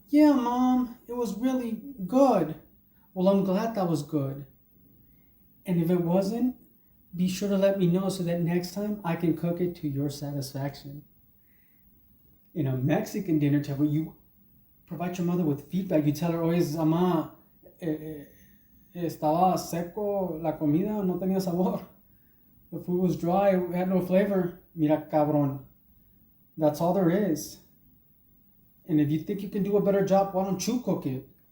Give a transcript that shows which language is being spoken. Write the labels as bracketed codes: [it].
[en] Yeah, Mom, it was really good. Well, I'm glad that was good. And if it wasn't, be sure to let me know so that next time I can cook it to your satisfaction. In a Mexican dinner table, you provide your mother with feedback. You tell her, [es] oye, mamá, estaba seco la comida, no tenía sabor. [en] The food was dry, it had no flavor. [es] Mira, cabrón. [en] That's all there is. And if you think you can do a better job, why don't you cook it?